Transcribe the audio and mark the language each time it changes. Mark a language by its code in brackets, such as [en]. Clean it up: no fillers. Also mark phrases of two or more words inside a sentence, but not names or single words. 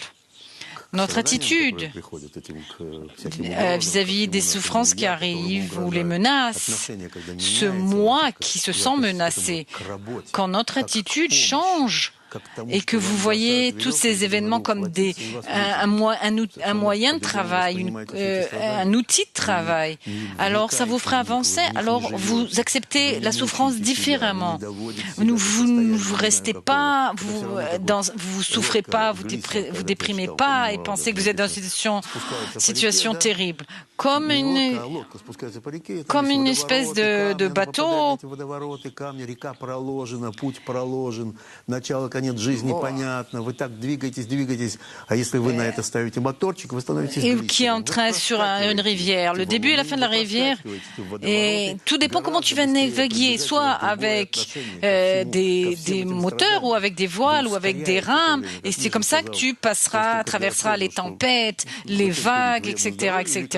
[fr] Notre attitude vis-à-vis des souffrances qui arrivent ou les menaces, ce moi qui se sent menacé, quand notre attitude change et que vous voyez tous ces événements comme un moyen de travail, un outil de travail, alors ça vous fera avancer, alors vous acceptez la souffrance différemment. Vous ne restez pas, vous souffrez pas, vous déprimez pas et pensez que vous êtes dans une situation terrible. Comme une espèce de bateau. [ru] Конец жизни понятно, вы так двигаетесь, а если вы на это ставите моторчик, вы становитесь [fr] et qui est en train sur une rivière. Le début et la fin de la rivière, et tout dépend comment tu vas naviguer, soit avec des moteurs ou avec des voiles ou avec des rames, et c'est comme ça que tu traverseras les tempêtes, les vagues, etc., etc.